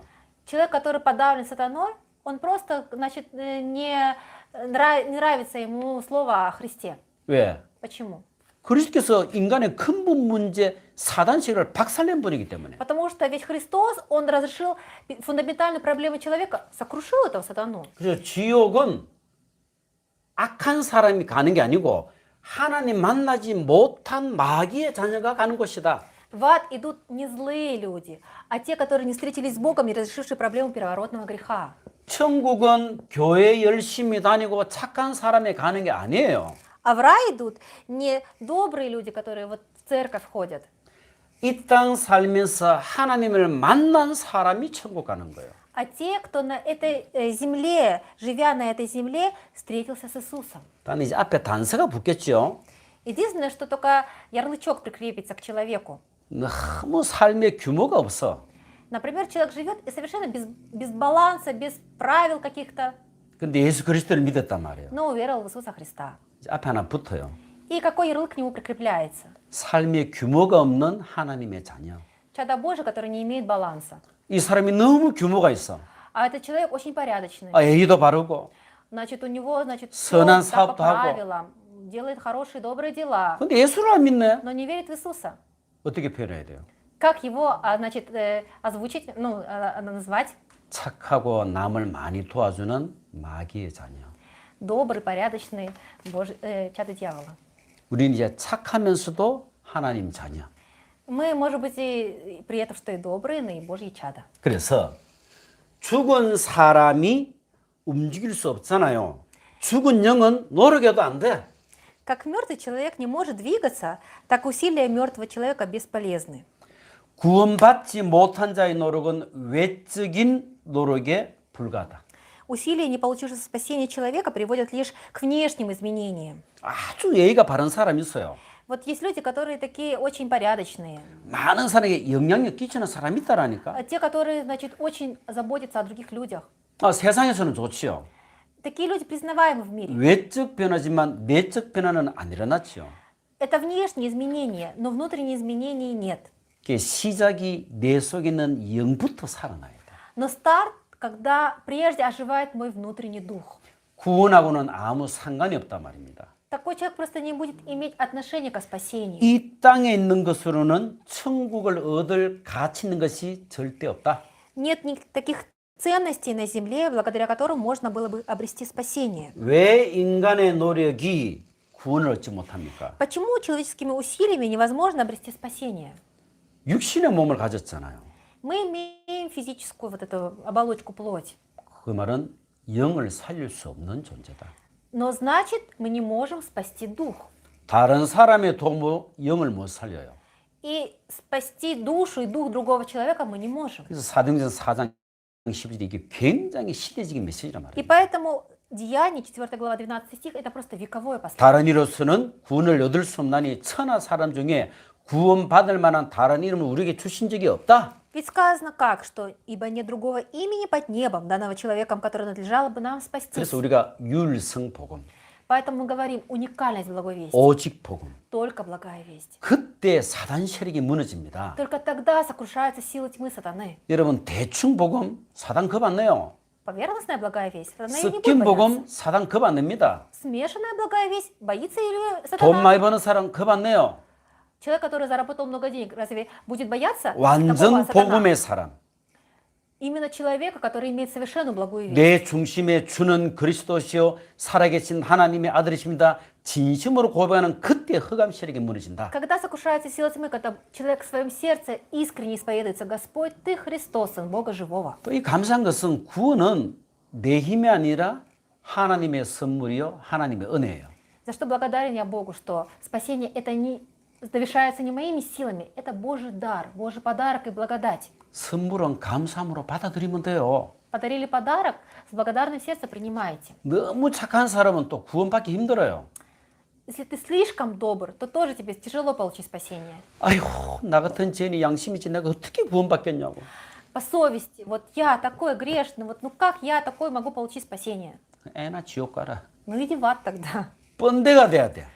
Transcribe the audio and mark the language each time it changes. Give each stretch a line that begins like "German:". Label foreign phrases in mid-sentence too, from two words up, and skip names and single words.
Russian: Человек, который подавлен сатаной, он просто, значит, не нравится ему слово о Христе.
Korean: 왜?
Russian: Почему?
Korean: 그리스도께서 인간의 근본 문제 사단식을 박살낸 분이기 때문에.
Russian: Потому что ведь Христос, он разрешил фундаментальную проблему человека, сокрушил этого сатану.
Korean: 그래서 지옥은 악한 사람이 가는 게 아니고 하나님 만나지 못한 마귀의 자녀가 가는 곳이다.
Russian: В ад идут не злые люди, а те, которые не встретились с Богом, не разрешившие проблему первородного греха.
Korean: 천국은 교회 열심히 다니고 착한 사람이 가는 게 아니에요.
Russian: А в рай идут не добрые люди, которые вот в церковь ходят.
Korean: 이 땅 살면서 하나님을 만난 사람이 천국 가는 거예요.
Russian: А те, кто на этой земле, живя на этой земле, встретился с Иисусом.
Korean: 단 이제 앞에 단서가 붙겠죠.
Russian: Единственное, что только ярлычок прикрепится к человеку.
Korean: 너무 삶의 규모가 없어.
Russian: Например, человек живет и совершенно без баланса, без правил каких-то,
Korean: 근데 예수 그리스도를 믿었단 말이에요.
Russian: но уверовал в Иисуса Христа.
Korean: 이제 앞에 하나 붙어요.
Russian: И какой ярлык к нему прикрепляется?
Korean: 삶의 규모가 없는 하나님의 자녀.
Russian: Чадо Божие, который не имеет баланса.
Korean: 이 사람이 너무 규모가 있어.
Russian: А этот человек очень порядочный.
Korean: 예의도 바르고.
Russian: Значит, у него, значит,
Korean: 선한
Russian: всё, да, по
Korean: 사업도 하고.
Russian: правилам, делает хорошие, добрые дела,
Korean: 근데 예수를 안 믿네.
Russian: но не верит в Иисуса.
Korean: 어떻게 표현해야 돼요?
Russian: Как его, значит, озвучить, назвать?
Korean: 착하고 남을 많이 도와주는 마귀의 자녀.
Russian: Добрый, порядочный чадо дьявола.
Korean: 우리는 이제 착하면서도 하나님 자녀.
Russian: Мы, может быть, и при этом, что и добрые, но и Божьи чада.
Korean: 그래서 죽은 사람이 움직일 수 없잖아요. 죽은 영은 노력해도 안 돼.
Russian: Как мертвый человек не может двигаться, так усилия мертвого человека бесполезны.
Korean: 구원받지 못한 자의 노력은 외적인 노력에 불과하다.
Russian: Усилия, не получившего спасения человека, приводят лишь к внешним изменениям.
Korean: 아주 예의가 바른 사람이 있어요.
Russian: Вот есть люди, которые такие очень порядочные.
Korean: 많은 사람에게 영향력 끼치는 사람이 있다라니까.
Russian: Те, которые, значит, очень заботятся о других людях.
Korean: 세상에서는 좋지요.
Russian: Такие люди признаваемы в мире.
Korean: 외적 변화지만 내적 변화는 안 일어났죠.
Russian: Это внешние изменения, но внутренние изменений нет.
Korean: 시작이 내 속에 있는 영부터 살아나야 돼.
Russian: Но старт, когда прежде оживает мой внутренний дух.
Korean: 구원하고는 아무 상관이 없단 말입니다.
Russian: Такой человек просто не будет иметь отношения к спасению.
Korean: 이 땅에 있는 것으로는 천국을 얻을 가치 있는 것이 절대 없다.
Russian: Нет никаких ценностей на земле, благодаря которым можно было бы обрести спасение.
Korean: 왜 인간의 노력이 구원을 얻지 못합니까?
Russian: Почему человеческими усилиями невозможно обрести спасение?
Korean: 육신의 몸을 가졌잖아요.
Russian: Мы имеем физическую вот эту оболочку плоть.
Korean: 그 말은 영을 살릴 수 없는 존재다.
Russian: Но значит, мы не можем спасти дух.
Korean: 다른 사람의 도움으로 영을 못 살려요.
Russian: И спасти душу и дух другого человека мы не можем.
Korean: 그래서 사도행전 4장 12절 이게 굉장히 시대적인 메시지란
Russian: И
Korean: 말이에요.
Russian: поэтому Деяния, 4 глава, 12 стих, это просто вековое послание.
Korean: 다른 이로서는 구원을 얻을 수 없나니 천하 사람 중에 구원받을 만한 다른 이름을 우리에게 주신 적이 없다.
Russian: Ведь сказано как, что ибо нет другого имени под небом, данного человеком, которое надлежало бы нам спастись.
Korean: 그래서 우리가 율성 복음,
Russian: Поэтому мы говорим уникальность благой вести.
Korean: 오직 복음.
Russian: Только благая весть.
Korean: 그때 사단 세력이 무너집니다.
Russian: Только тогда сокрушается сила тьмы сатаны.
Korean: 여러분 대충 복음 사단 겁 안 내요.
Russian: Поверхностная благая весть. Сатана её не будет
Korean: 섞인
Russian: бояться.
Korean: 복음 사단 겁 안 냅니다.
Russian: Смешанная благая весть. Боится ли
Korean: 돈
Russian: сатана?
Korean: 많이 버는 사람 겁 안 내요.
Russian: Человек, который заработал много денег, разве будет бояться
Korean: 완전
Russian: такого сатана?
Korean: 복음의 사람.
Russian: Именно человека, который имеет совершенную благую весть.
Korean: 내 중심에 주는 그리스도시요 살아계신 하나님의 아들이십니다. 진심으로 고백하는 그때 흑암 세력이 무너진다.
Russian: Когда сокрушается сила тьмы, когда человек в своем сердце искренне исповедуется: Господь, Ты Христос, Сын Бога Живого.
Korean: 또 이 감사한 것은 구원은 내 힘이 아니라 하나님의 선물이요 하나님의 은혜예요.
Russian: За что благодарен я Богу, что спасение это не завершается не моими силами, это Божий дар, Божий подарок и благодать.
Korean: 선물은 감사함으로 받아들이면 돼요.
Russian: Подарили подарок, с благодарным сердцем принимаете.
Korean: 너무 착한 사람은 또 구원받기 힘들어요.
Russian: Если ты слишком добр, то тоже тебе тяжело получить спасение.
Korean: 아이고 나 같은 죄인이 양심이지 내가 어떻게 구원받겠냐고.
Russian: По совести, вот я такой грешный, вот ну как я такой могу получить спасение?
Korean: 애나 지옥 가라.
Russian: Ну иди в ад тогда.
Korean: 뻔데가 돼야 돼.